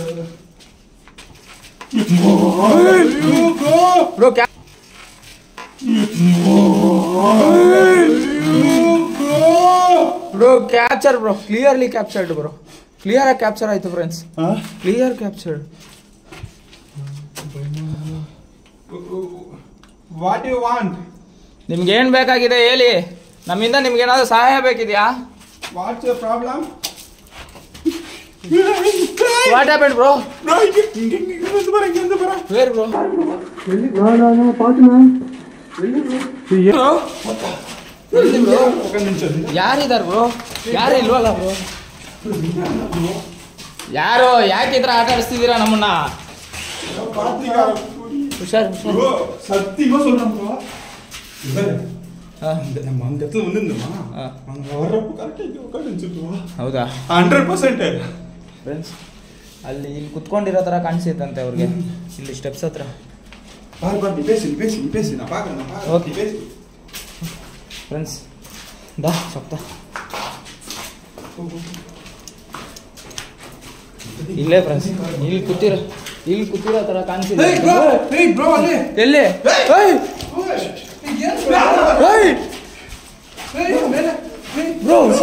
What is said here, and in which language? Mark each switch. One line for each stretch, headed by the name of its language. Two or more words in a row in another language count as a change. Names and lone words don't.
English: bro bro capture bro, clearly captured bro.
Kannada: ಕ್ಲಿಯರ್ ಆಗಿ ಕ್ಯಾಪ್ಚರ್ ಆಯ್ತು ಫ್ರೆಂಡ್ಸ್.
English: clear captured. what you want?
Kannada: ನಿಮ್ಗೆ ಏನ್ ಬೇಕಾಗಿದೆ ಹೇಳಿ, ನಮ್ಮಿಂದ ನಿಮ್ಗೆ ಏನಾದ್ರು ಸಹಾಯ ಬೇಕಿದೆಯಾ?
English: what's your problem? what happen bro? where bro?
Kannada: ಯಾರಿದಾರ ಬ್ರೋ? ಯಾರು ಇಲ್ವಲ್ಲ ಬ್ರೋ? ಯಾರು? ಯಾಕೆ ಈ ಥರ ಆಟ ಆಡಿಸ್ತಿದ್ದೀರಾ ನಮ್ಮನ್ನ? ಹುಷಾರ್ ಹುಷಾರ್.
Tamil: சத்தியமா சொல்றேன் bro. நம்ம அந்த இடத்துல வந்துருந்தோமா, அங்க வர்றப்ப கரெக்டா இங்க உட்காந்துச்சு bro.
Kannada: ಹೌದಾ? 100%. ಫ್ರೆಂಡ್ಸ್ ಅಲ್ಲಿ ಇಲ್ಲಿ ಕುತ್ಕೊಂಡಿರೋ ಥರ ಕಾಣಿಸುತ್ತಂತೆ ಅವ್ರಿಗೆ, ಇಲ್ಲಿ ಸ್ಟೆಪ್ಸ್ ಹತ್ರ.
Tamil: நீ பேசு நான் பாக்குறேன். ஓகே. பேசு
Kannada: ಫ್ರೆಂಡ್ಸ್ ದಾ ಸಪ್ತ ಇಲ್ಲೇ ಫ್ರೆಂಡ್ಸ್, ಇಲ್ಲಿ ಕೂತಿರೋ ಥರ ಕಾಣಿಸಿಲ್ಲ. ಬ್ರೋ ಅಲ್ಲಿ ಎಲ್ಲಿ? ಬ್ರೋ